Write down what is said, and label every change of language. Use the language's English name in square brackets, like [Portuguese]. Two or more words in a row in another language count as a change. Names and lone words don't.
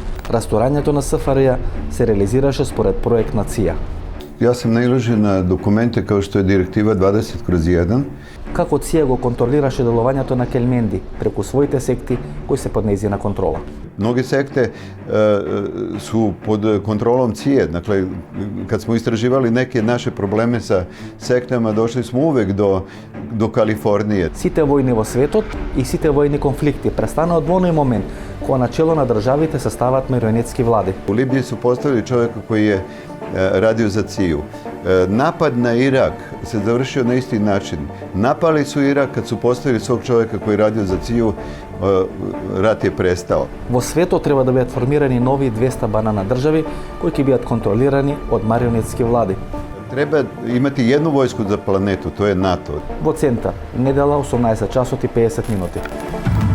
[Macedonian] Rasturaњето на СФРЈ се реализираше според проект на ЦИА. [Serbian] Ja sam nailažio na dokumente kao što je Direktiva 20/1. [Macedonian] Како ЦИА го контролираше делувањето на Келменди преку своите секти кои се под нејзина контрола. [Serbian] Mnoge sekte su pod kontrolom CIE. Dakle, kad smo istraživali neke naše probleme sa sektama, došli smo uvek do Kalifornije. [Macedonian] Сите војни во светот и сите војни конфликти престанаа од воној момент кога на чело на државите се стават марионетски влади. [Serbian] U Libiji su postavili čovjeka koji je radio za CIA-u. Napad na Irak se završio na isti način. Napali su Irak kad su postavili svog čovjeka koji je radio za CIA-u, rat je prestao. [Macedonian] Во светот треба да бидат формирани нови 200 банана држави кои ќе бидат контролирани од марионетски влади. [Serbian] Treba imati jednu vojsku za planetu, to je NATO. [Macedonian] Во центар, недела 18 часот и 50 минути.